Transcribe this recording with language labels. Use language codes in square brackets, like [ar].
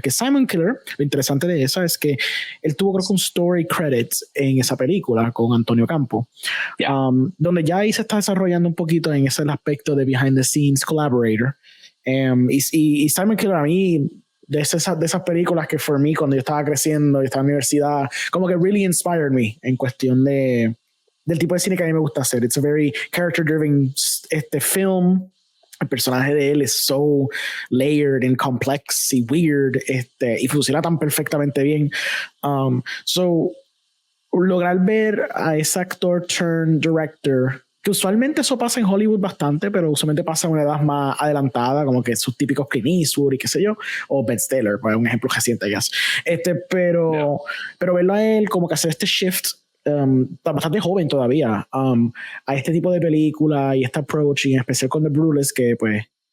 [es] Que Simon Killer, lo interesante de esa es que él tuvo creo que un [en] story credit [es] en esa película con Antonio Campo, donde ya ahí se está desarrollando un poquito en ese aspecto de [en] behind the scenes collaborator. [es] Y Simon Killer a mí, de esas películas que [en] for me [es] cuando yo estaba creciendo y estaba en la universidad, como que [en] really inspired me [es] en cuestión del tipo de cine que a mí me gusta hacer. [en] It's a very character driven film. [es] El personaje de él es [en] so layered and complex [es] y [en] weird, [es] y funciona tan perfectamente bien. [en] So [es] lograr ver a ese actor [en] turn director, [es] que usualmente eso pasa en Hollywood bastante, pero usualmente pasa en una edad más adelantada, como que sus típicos Clint Eastwood y qué sé yo, o Ben Stiller, pues un ejemplo reciente, pero verlo a él como que hacer este [en] shift, [es] bastante joven todavía, a este tipo de película y este [en] approach, [es] y en especial con The Brutalist, que pues